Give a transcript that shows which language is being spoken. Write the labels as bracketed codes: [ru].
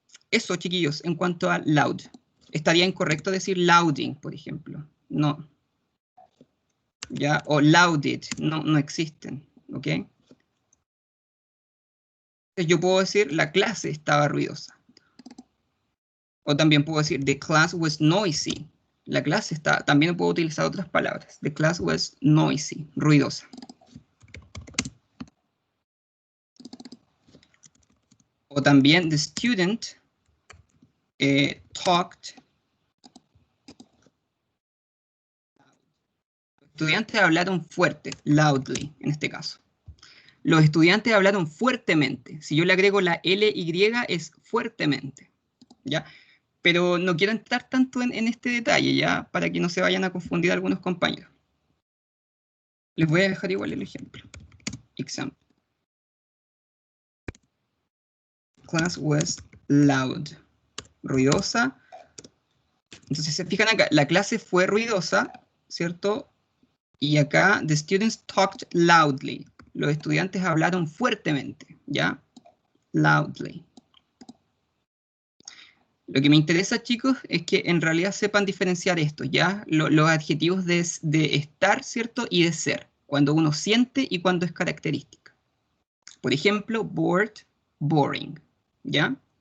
[es] Eso, chiquillos, en cuanto a loud. Estaría incorrecto decir louding, por ejemplo. No. ¿Ya? O louded, no, no existen, ¿ok? Entonces yo puedo decir la clase estaba ruidosa. O también puedo decir [en] the class was noisy. [es] La clase está, también puedo utilizar otras palabras. [en] The class was noisy, ruidosa. [es] O también [en] the student talked. [es] Los estudiantes hablaron fuerte, loudly, en este caso. Los estudiantes hablaron fuertemente. Si yo le agrego la LY es fuertemente, ¿ya? Pero no quiero entrar tanto en este detalle, ¿ya? Para que no se vayan a confundir algunos compañeros. Les voy a dejar igual el ejemplo. Example. [en] Class was loud. Ruidosa. [es] Entonces, se fijan acá, la clase fue ruidosa, ¿cierto? Y acá, [en] the students talked loudly. [es] Los estudiantes hablaron fuertemente, ¿ya? Loudly. Lo que me interesa, chicos, es que en realidad sepan diferenciar esto, ¿ya? Los adjetivos de estar, ¿cierto? Y de ser. Cuando uno siente y cuando es característica. Por ejemplo, bored, boring, ¿ya?